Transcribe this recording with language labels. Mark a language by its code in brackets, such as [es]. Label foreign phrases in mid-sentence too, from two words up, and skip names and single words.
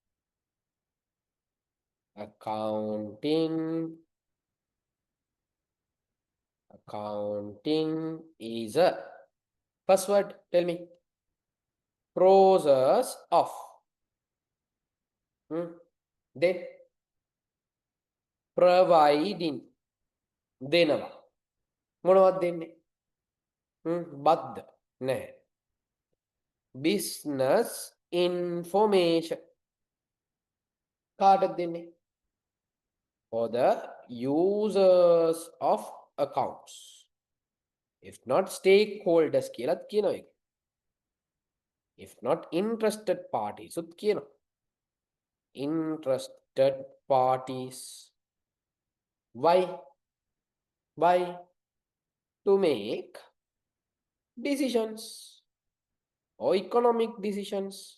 [en] Accounting is first word, tell me. Process of. Then providing. [si] දෙනවා. මොනවද දෙන්නේ? බද්ද නැහැ. [en] Business information. [si] කාටද දෙන්නේ? [en] For the users of accounts. If not stakeholders [si] කියලාත් කියනවා ඒක. [en] If not interested parties [si] උත් කියනවා. [en] Interested parties. Why? To make decisions or economic decisions.